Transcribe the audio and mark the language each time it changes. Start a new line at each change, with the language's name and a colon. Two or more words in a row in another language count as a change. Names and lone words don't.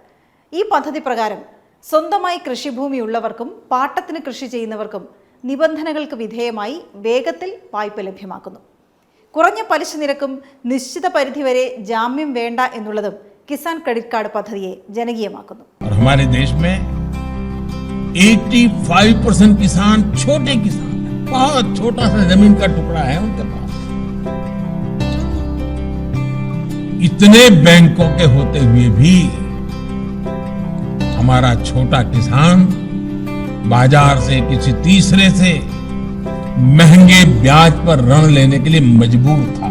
Malayalam: ഈ പദ്ധതി പ്രകാരം സ്വന്തമായി കൃഷിഭൂമിയുള്ളവർക്കും പാട്ടത്തിന് കൃഷി ചെയ്യുന്നവർക്കും നിബന്ധനകൾക്ക് വിധേയമായി വേഗത്തിൽ വായ്പ ലഭ്യമാക്കുന്നു. കുറഞ്ഞ പലിശ നിരക്കും നിശ്ചിത പരിധിവരെ ജാമ്യം വേണ്ട എന്നുള്ളതും കിസാൻ ക്രെഡിറ്റ് കാർഡ് പദ്ധതിയെ ജനകീയമാക്കുന്നു.
Hindi: हमारे देश में 85% किसान छोटे किसान हैं, बहुत छोटा सा जमीन का टुकड़ा है उनके पास। इतने बैंकों के होते हुए भी हमारा छोटा किसान बाजार से किसी तीसरे से महंगे ब्याज पर ऋण लेने के लिए मजबूर था।